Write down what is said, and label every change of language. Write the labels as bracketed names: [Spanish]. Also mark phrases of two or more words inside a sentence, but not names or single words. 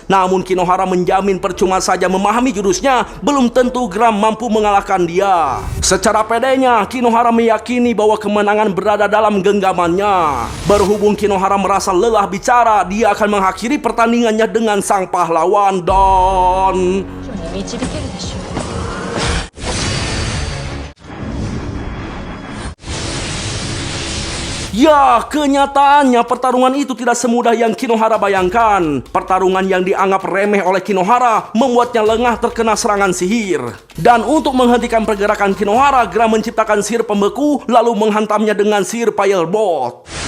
[Indonesian] Namun Kinohara menjamin percuma saja memahami jurusnya, belum tentu Gram mampu mengalahkan dia. Secara pedenya, Kinohara meyakini bahwa kemenangan berada dalam genggamannya. Berhubung Kinohara merasa lelah bicara, dia akan mengakhiri pertandingannya dengan sang pahlawan dan... [Japanese] 導けるでしょう。 [Indonesian] Ya, kenyataannya pertarungan itu tidak semudah yang Kinohara bayangkan. Pertarungan yang dianggap remeh oleh Kinohara membuatnya lengah terkena serangan sihir. Dan untuk menghentikan pergerakan Kinohara, Gram menciptakan sihir pembeku lalu menghantamnya dengan sihir Firebolt.